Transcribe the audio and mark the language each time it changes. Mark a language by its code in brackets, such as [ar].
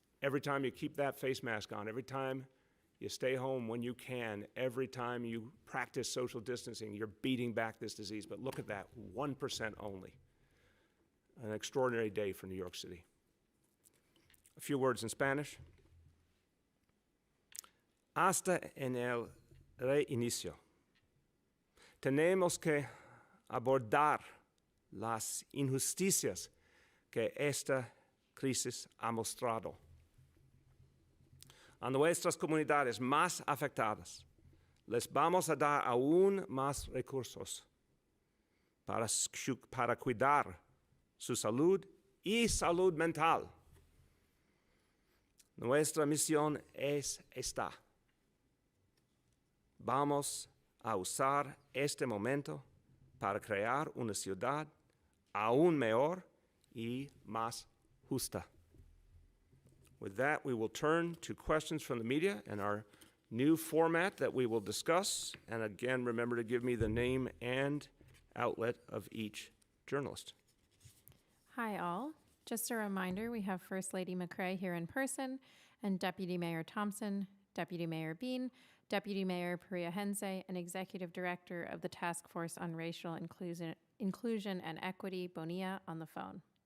[en] Every time you keep that face mask on, every time you stay home when you can, every time you practice social distancing, you're beating back this disease. But look at that, 1% only. An extraordinary day for New York City. A few words in Spanish. [es] Hasta en el reinicio, tenemos que abordar las injusticias que esta crisis ha mostrado. A nuestras comunidades más afectadas, les vamos a dar aún más recursos para cuidar su salud y salud mental. Nuestra misión es esta. Vamos a usar este momento para crear una ciudad aún mejor y más justa. [en] With that, we will turn to questions from the media and our new format that we will discuss. And again, remember to give me the name and outlet of each journalist. Hi, all. Just a reminder, we have First Lady McCray here in person, and Deputy Mayor Thompson, Deputy Mayor Bean, Deputy Mayor Perea Henze, and Executive Director of the Task Force on Racial Inclusion and Equity, Bonilla, on the phone.